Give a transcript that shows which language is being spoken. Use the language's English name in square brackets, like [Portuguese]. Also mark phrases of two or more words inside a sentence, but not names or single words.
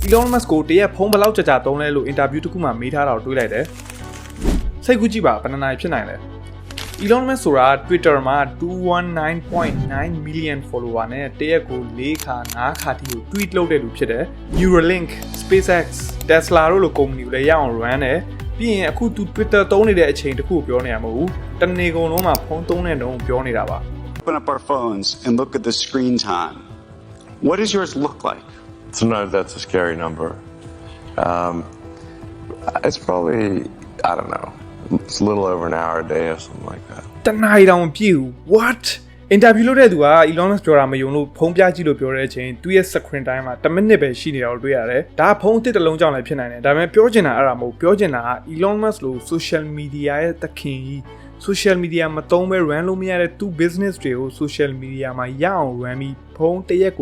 [Burmese] Elon Musk ကိုတရက်ဖုန်းဘလောက်ကြာတုံးလဲလို့ interview တစ်ခုမှမေးထားတာကိုတွေးလိုက်တယ်စိတ်ကူးကြည့်ပါဘယ်နှနိုင်ဖြစ်နိုင်လဲ Elon Musk ဆိုတာ Twitter မှာ 219.9 [English] million follower [Burmese] နဲ့တရက်ကို4ခါ5ခါတိကို tweet လုပ်တဲ့လူဖြစ်တယ် Neuralink SpaceX Tesla တို့လို company တွေလည်းရအောင် run တယ်ပြီးရင်အခု Twitter သုံးနေတဲ့အချိန်တစ်ခုကိုပြောနေရမဟုတ်ဘူးတနေ့ကုန်လုံးမှာဖုန်းသုံးတဲ့နှုန်းပြောနေတာပါ [English] Open up our phones and look at the screen time. What does yours look like? Sometimes that's a scary number. It's probably, I don't know, it's a little over an hour a day or something like that. [Burmese] တနိုင်တောင်မပြည့်ဘူး What? Interview လုပ်တဲ့သူက Elon Musk ပြောတာမယုံလို့ဖုန်းပြကြည့်လို့ပြောတဲ့အချိန်သူရဲ့ [English] screen time [Burmese] မှာ10မိနစ်ပဲရှိနေတာကိုတွေ့ရတယ်ဒါကဖုန်းအစ်တစ်လုံးကြောင့်လည်းဖြစ်နိုင်တယ်ဒါပေမဲ့ပြောချင်တာအဲ့ဒါမဟုတ်ပြော ချင်တာက Elon Musk လို့ [English] social media [Burmese] ရဲ့သခင်ကြီး [English] social media [Burmese] မသုံးပဲ run လို့မရတဲ့သူ business တွေကို [English] social media [Burmese] မှာရအောင် run ပြီးဖုန်းတစ်ရက်